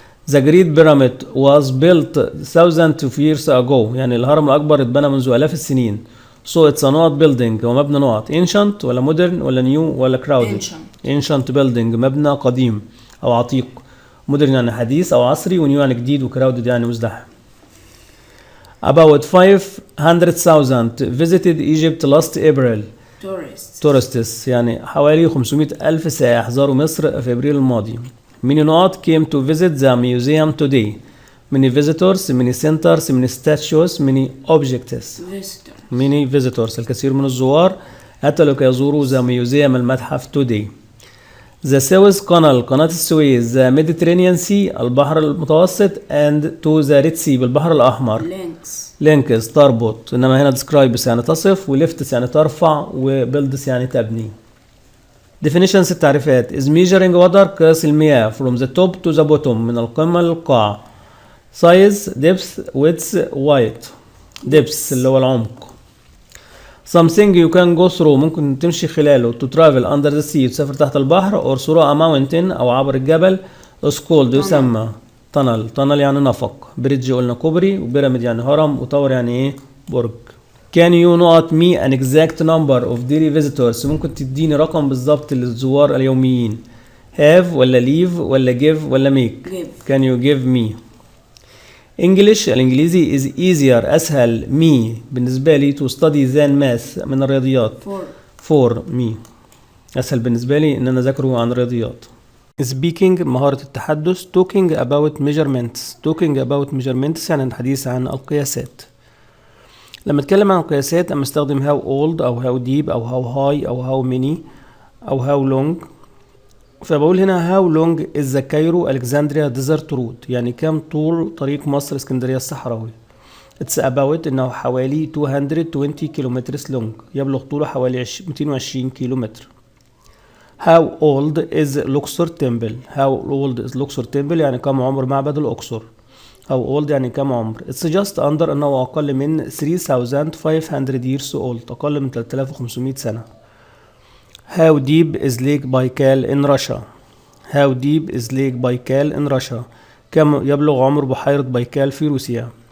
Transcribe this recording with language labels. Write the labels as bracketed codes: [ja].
[en] The Great Pyramid was built thousands of years ago [ar] يعني الهرم الأكبر اتبنى منذ آلاف السنين. [en] So it's a نقط building [ar] هو مبنى نقط [en] ancient ولا modern ولا new ولا crowded. [ar] ancient building مبنى قديم أو عتيق. modern يعني حديث أو عصري و new يعني جديد و crowded يعني مزدحم. [en] About 500,000 visited Egypt last April. [ar] tourists يعني حوالي 500,000 سائح زاروا مصر في أبريل الماضي. [en] Many نقط came to visit the museum today. Many visitors, many centers, many statues, many objects. Many visitors [ar] الكثير من الزوار أتوا لكي يزوروا [en] the museum المتحف today. The Suez Canal قناة السويس the Mediterranean Sea البحر المتوسط and to the Red Sea بالبحر الأحمر. [ar] links تربط إنما هنا describes يعني تصف و lifts يعني ترفع و builds يعني تبني. [en] definitions التعريفات is measuring water [ar] قياس المياه [en] from the top to the bottom [ar] من القمة للقاع. [en] size depth width height depth اللي هو العمق. something you can go through [ar] ممكن تمشي خلاله [en] to travel under the sea [ar] تسافر تحت البحر [en] or through a mountain [ar] أو عبر الجبل [en] is called يسمى tunnel يعني نفق. [ar] bridge قلنا كوبري وبيراميد يعني هرم وتاور يعني ايه برج. [en] Can you not me an exact number of daily visitors [ar] ممكن تديني رقم بالظبط للزوار اليوميين. [en] have ولا leave ولا give ولا make. Can you give me. English الإنجليزي is easier أسهل me [ar] بالنسبة لي [en] to study than math [ar] من الرياضيات. for me أسهل بالنسبة لي إن أنا أذاكره عن الرياضيات. speaking مهارة التحدث. [en] talking about measurements [ar] يعني الحديث عن القياسات. لما اتكلم عن القياسات اما استخدم how old او how deep او how high او how many او how long. [en] فبقول هنا how long is the Cairo Alexandria desert route [ar] يعني كم طول طريق مصر اسكندرية الصحراوي. [en] It's about [ar] إنه حوالي [en] 220 kilometers long، [ar] يبلغ طوله حوالي 220 كيلومتر. [en] How old is Luxor temple؟ How old is Luxor temple [ar] يعني كم عمر معبد الأقصر. [en] How old [ar] يعني كم عمر. [en] It's just under إنه أقل من 3500 years old، [ar] أقل من 3500 سنة. [en] How deep is Lake Baikal in Russia؟ How deep is Lake Baikal in Russia؟ [ar] كم يبلغ عمر بحيرة بايكال في روسيا.